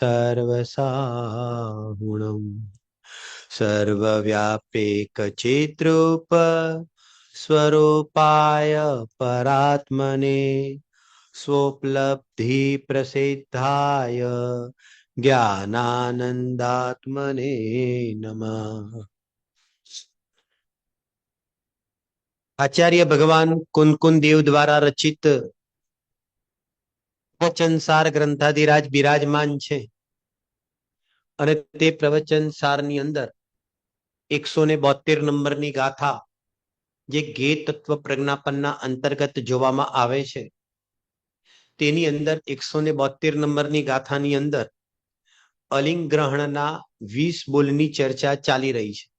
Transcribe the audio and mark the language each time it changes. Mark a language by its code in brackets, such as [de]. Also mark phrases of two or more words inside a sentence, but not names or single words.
[sa] सर्वसाहुणम् सर्वव्यापेकचिद्रूप स्वरूपाय परात्मने स्वोपलब्धि प्रसिद्धाय ज्ञानानंदात्मने नमः। [gu] આચાર્ય ભગવાન કુન દેવ દ્વારા રચિત પ્રવચન સાર ગ્રંથાધિરાજ બિરાજમાન છે અને તે પ્રવચન સારની અંદર 172 નંબરની ગાથા જે ગે તત્વ પ્રજ્ઞાપનના અંતર્ગત જોવામાં આવે છે તેની અંદર 172 નંબરની ગાથાની અંદર અલિંગ ગ્રહણના 20 બોલની ચર્ચા ચાલી રહી છે।